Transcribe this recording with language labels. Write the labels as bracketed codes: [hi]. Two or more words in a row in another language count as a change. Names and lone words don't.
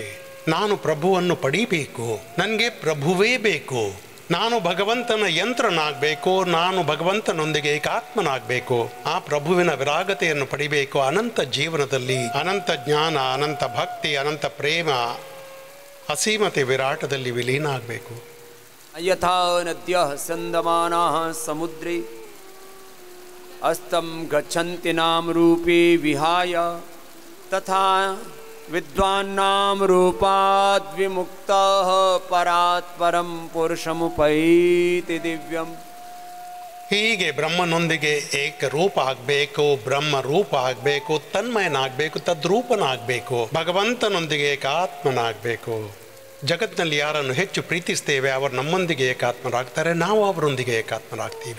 [kn] ನಾನು ಪ್ರಭುವನ್ನು ಪಡೀಬೇಕು, ನನಗೆ ಪ್ರಭುವೇ ಬೇಕು, ನಾನು ಭಗವಂತನ ಯಂತ್ರನಾಗಬೇಕು, ನಾನು ಭಗವಂತನೊಂದಿಗೆ ಏಕಾತ್ಮನಾಗಬೇಕು, ಆ ಪ್ರಭುವಿನ ವಿರಾಗತೆಯನ್ನು ಪಡಿಬೇಕು. ಅನಂತ ಜೀವನದಲ್ಲಿ ಅನಂತ ಜ್ಞಾನ, ಅನಂತ ಭಕ್ತಿ, ಅನಂತ ಪ್ರೇಮ, ಅಸೀಮತೆ ವಿರಾಟದಲ್ಲಿ ವಿಲೀನ ಆಗಬೇಕು. [sa] ಯಥಾ ನದ್ಯಃ ಸಂದಮಾನಾಃ ಸಮುದ್ರೇ ಅಸ್ತಂ ಗಚ್ಚಂತಿ ನಾಮ ರೂಪೇ ವಿಹಾಯ ತಥಾ ವಿದ್ವಾನ್ನಾಂ ರೂಪಾದ್ ವಿಮುಕ್ತಃ ಪರಾತ್ ಪರಂ ಪುರುಷಮುಪೈತಿ ದಿವ್ಯಂ. [kn] ಹೀಗೆ ಬ್ರಹ್ಮನೊಂದಿಗೆ ಏಕರೂಪ ಆಗಬೇಕು, ಬ್ರಹ್ಮ ರೂಪ ಆಗಬೇಕು, ತನ್ಮಯನಾಗಬೇಕು, ತದ್ರೂಪನಾಗಬೇಕು, ಭಗವಂತನೊಂದಿಗೆ ಏಕಾತ್ಮನಾಗಬೇಕು. ಜಗತ್ತಿನಲ್ಲಿ ಯಾರನ್ನು ಹೆಚ್ಚು ಪ್ರೀತಿಸ್ತೇವೆ ಅವರು ನಮ್ಮೊಂದಿಗೆ ಏಕಾತ್ಮರಾಗ್ತಾರೆ, ನಾವು ಅವರೊಂದಿಗೆ ಏಕಾತ್ಮರಾಗ್ತೀವಿ.